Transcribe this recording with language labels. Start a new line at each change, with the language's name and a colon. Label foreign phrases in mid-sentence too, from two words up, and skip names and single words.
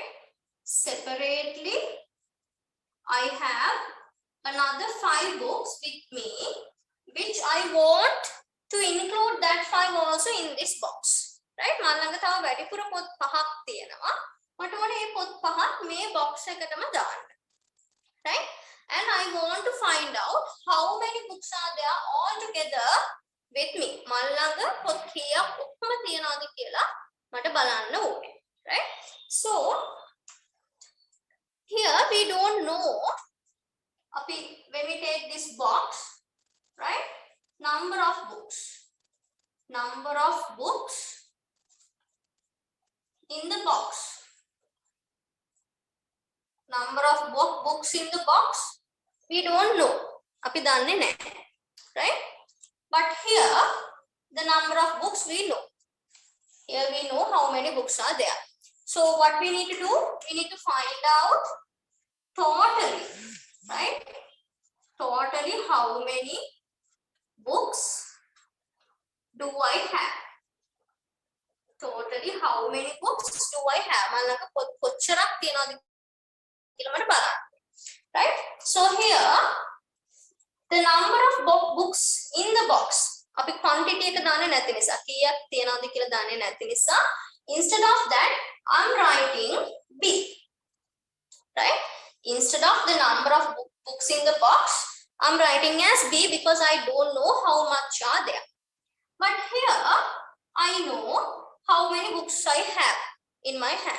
English: Separately, I have another 5 books with me, which I want to include that 5 also in this box, right?
Sinhala: මල්ලඟ තව වැඩිපුර පොත් 5ක් තියෙනවා. මට ඕනේ මේ පොත් 5ක් මේ box එකටම දාන්න,
English: right? And I want to find out how many books are there all together with me.
Sinhala: මල්ලඟ පොත් කීයක් ඔක්කොම තියනවද කියලා මට බලන්න ඕනේ,
English: right? So here we don't know when we take this box, right? Number of books in the box, number of books in the box, we don't know,
Sinhala: අපි දන්නේ නැහැ,
English: right? But here the number of books we know. Here we know how many books are there. So what we need to do, we need to find out totally, right? Totally how many books do I have? Totally how many books do I have?
Sinhala: මලක කොච්චරක් තියනවද කියලා මට බලන්න.
English: Right? So here the number of books in the box.
Sinhala: අපි quantity එක දාන්නේ නැති නිසා, කීයක් තියනවද කියලා දාන්නේ නැති නිසා,
English: instead of that I'm writing B. Right? Instead of the number of books in the box, I'm writing as B because I don't know how much are there. But here I know how many books I have in my hand.